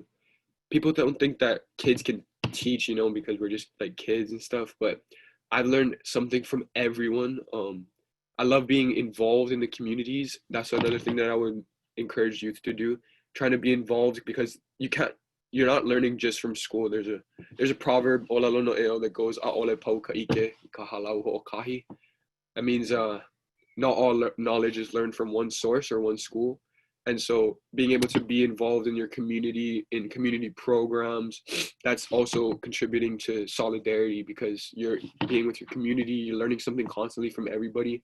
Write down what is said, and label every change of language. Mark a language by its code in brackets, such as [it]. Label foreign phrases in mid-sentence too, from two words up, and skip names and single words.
[en] People don't think that kids can teach, because we're just like kids and stuff, but I've learned something from everyone. I love being involved in the communities. That's another thing that I would encourage youth to do, trying to be involved, because you're not learning just from school. There's a proverb, [haw] "Ola lono eo," [en] that goes, [haw] "A'ole pau ka ʻike, ka halau ho'okahi." [en] That means not all knowledge is learned from one source or one school. And so being able to be involved in your community, in community programs, that's also contributing to solidarity, because you're being with your community, you're learning something constantly from everybody.